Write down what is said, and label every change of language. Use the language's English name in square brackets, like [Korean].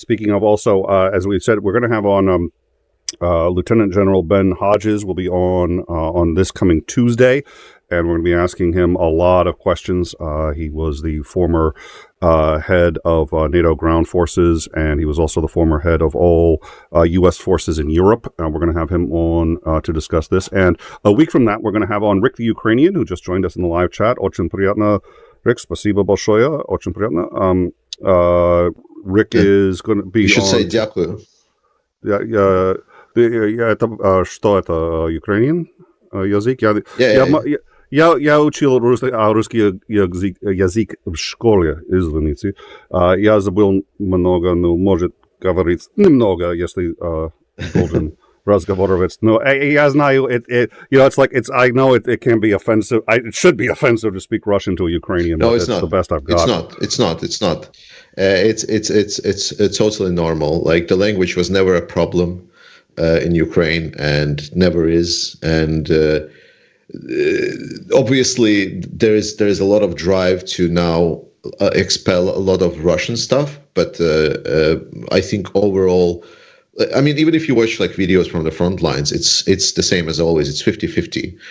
[English] Speaking of also, as we said, we're going to have on Lieutenant General Ben Hodges will be on this coming Tuesday, and we're going to be asking him a lot of questions. He was the former head of NATO ground forces, and he was also the former head of all U.S. forces in Europe. We're going to have him on to discuss this. And a week from that, we're going to have on Rick the Ukrainian, who just joined us in the live chat. [Russian] Очень приятно, Rick. Спасибо большое. Очень приятно. [English] Rick is going to be. You should on, say дякую. [Russian] Это что это Ukrainian язык? Я учил русский язык в школе, извините. Я забыл много, ну, может говорить немного, если должен разговаривать. Но я знаю, [English] it's like I know it can be offensive. It should be offensive to speak Russian to a Ukrainian. No, it's not. The best I've got. It's not. It's totally normal. Like the language was never a problem in Ukraine and never is, and obviously there is a lot of drive to now expel a lot of Russian stuff, but I think overall, I mean, even if you watch like videos from the front lines, it's the same as always. It's 50-50.